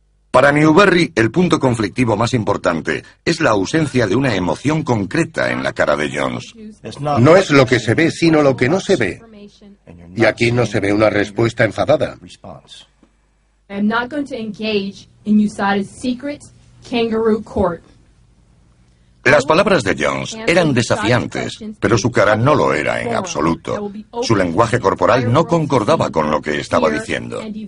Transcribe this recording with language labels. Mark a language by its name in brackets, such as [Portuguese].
[Spanish] Para Newberry, el punto conflictivo más importante es la ausencia de una emoción concreta en la cara de Jones. No es lo que se ve, sino lo que no se ve. Y aquí no se ve una respuesta enfadada. [English] I'm not going to engage in USADA's secret kangaroo court. [Spanish] Las palabras de Jones eran desafiantes, pero su cara no lo era en absoluto. Su lenguaje corporal no concordaba con lo que estaba diciendo.